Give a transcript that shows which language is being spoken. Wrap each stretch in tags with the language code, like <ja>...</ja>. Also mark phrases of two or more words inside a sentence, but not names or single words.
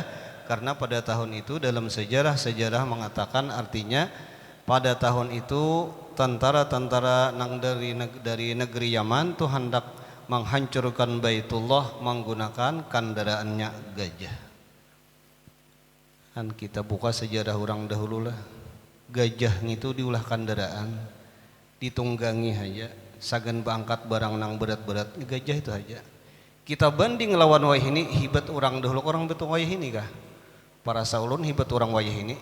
<bjn>Karena pada tahun itu dalam sejarah mengatakan artinya pada tahun itu tentara-tentara dari negeri Yaman tuh hendak menghancurkan Baitullah menggunakan kendaraannya gajah. Kan kita buka sejarah orang dahulu lah. Gajah itu diulah kendaraan, ditunggangi aja. Sagan bangkat barang nang berat-berat gajah itu aja. Kita banding lawan wayah ini hibat orang dahulu, orang betul wayah ini kah? Para saulun hibat orang wayah ini.</bjn>